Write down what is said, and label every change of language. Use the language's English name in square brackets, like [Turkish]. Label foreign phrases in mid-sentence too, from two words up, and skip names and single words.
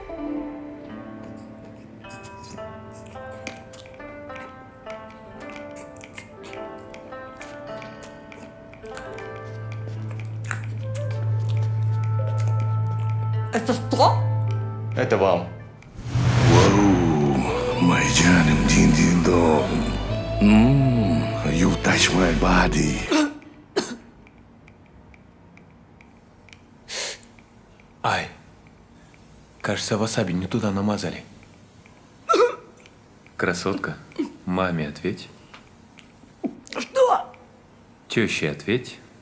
[Russian] Это что? Это вам. Вау, мой джаным дин-дин. Dong. [English] You touch my body. [Russian] Ай, кажется, васаби не туда намазали. Красотка, маме ответь. Что? Теще ответь.